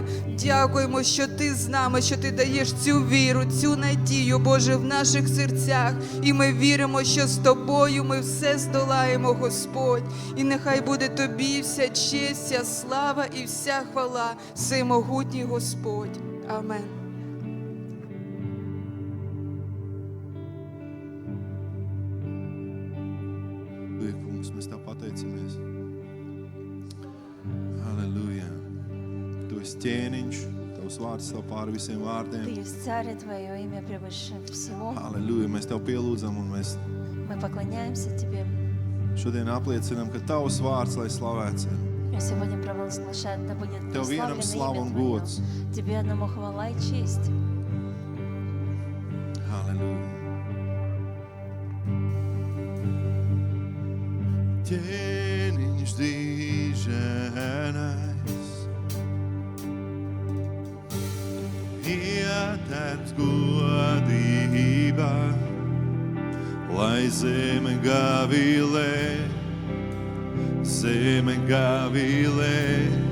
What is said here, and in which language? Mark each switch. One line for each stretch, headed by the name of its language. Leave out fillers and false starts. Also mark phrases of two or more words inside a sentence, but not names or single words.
Ukrainian: Дякуємо, що Ти з нами, що Ти даєш цю віру, цю надію, Боже, в наших серцях. І ми віримо, що з Тобою ми все здолаємо, Господь. І нехай буде Тобі вся честь, вся слава і вся хвала, всемогутній Господь. Амен.
Latvian: Kungs, mēs Tev pateicamies. Halleluja. Tu esi ķēniņš, Tavs vārds tev pāri visiem
Russian: Ты
Latvian: vārdiem.
Russian: есть царь, и Твое имя превыше всего.
Latvian: Halleluja. Mēs Tev pielūdzam un mēs
Russian: Мы поклоняемся Тебе.
Latvian: šodien apliecinam, ka Tavs vārds, lai slavēts ir.
Russian: И сегодня провозглашают, да будет
Latvian: Tev vienam
Russian: прославлено
Latvian: slava un
Russian: имя Твое.
Latvian: gods.
Russian: Тебе одному хвала и честь.
Latvian: Halleluja. Ķēniņš dīženais, ietērps godībā, lai zeme gavilē, zeme gavilē.